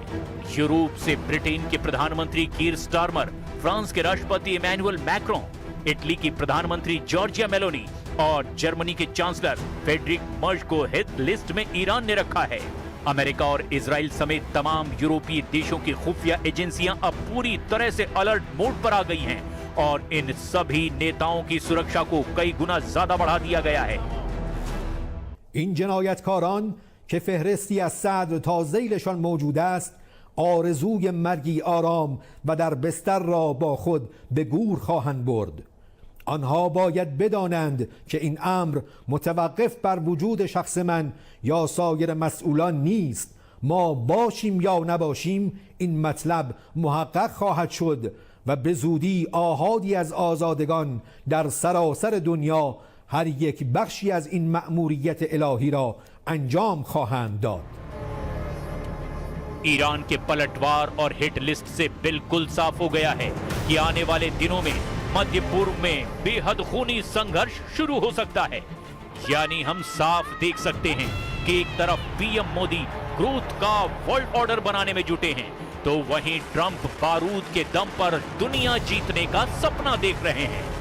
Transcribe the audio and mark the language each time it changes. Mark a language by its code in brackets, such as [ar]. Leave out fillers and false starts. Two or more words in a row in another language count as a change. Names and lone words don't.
[hi] यूरोप से ब्रिटेन के प्रधानमंत्री कीर स्टारमर, फ्रांस के राष्ट्रपति इमैनुअल मैक्रोन, इटली की प्रधानमंत्री जॉर्जिया मेलोनी और जर्मनी के चांसलर फ्रेडरिक मर्ज को [en] hit list [hi] में ईरान ने रखा है। अमेरिका और इजराइल समेत तमाम यूरोपीय देशों की खुफिया एजेंसियां अब पूरी तरह से [en] alert mode [hi] पर आ गई हैं और इन सभी नेताओं की सुरक्षा को कई गुना ज्यादा बढ़ा दिया गया है। [fa] این جنایتکاران که فهرستی از صدر تا ذیلشان موجود است آرزوی مرگی آرام و در بستر را با خود به گور خواهند برد. آنها باید بدانند که این امر متوقف بر وجود شخص من یا سایر مسئولان نیست. ما باشیم یا نباشیم این مطلب محقق خواهد شد و به زودی آحادی از آزادگان در سراسر دنیا هر یک بخشی از این مأموریت الهی را انجام خواهند داد. [hi] ईरान के पलटवार और [en] hit list [hi] से बिल्कुल साफ हो गया है कि आने वाले दिनों में मध्य पूर्व में बेहद खूनी संघर्ष शुरू हो सकता है। यानी हम साफ देख सकते हैं कि एक तरफ पीएम मोदी ग्रोथ का [en] world order [hi] बनाने में जुटे हैं तो वहीं ट्रंप बारूद के दम पर दुनिया जीतने का सपना देख रहे हैं।